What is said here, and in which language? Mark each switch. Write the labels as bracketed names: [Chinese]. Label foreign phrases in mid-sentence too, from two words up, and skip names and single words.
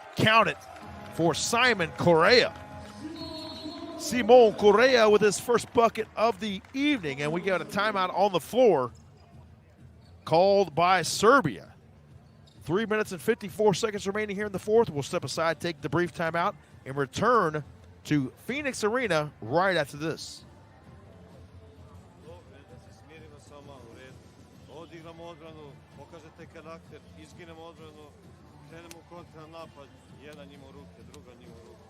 [English] Count it for Simon Correa. Simon Correa with his first bucket of the evening. And we got a timeout on the floor called by Serbia. 3 minutes and 54 seconds remaining here in the fourth. We'll step aside, take the brief timeout, and return to Phoenix Arena right after this. [Serbian] Odigramo odbranu, pokažete karakter, izginemo odbranu, krenemo u kontranapad, jedan njima u ruke, druga njima u ruke.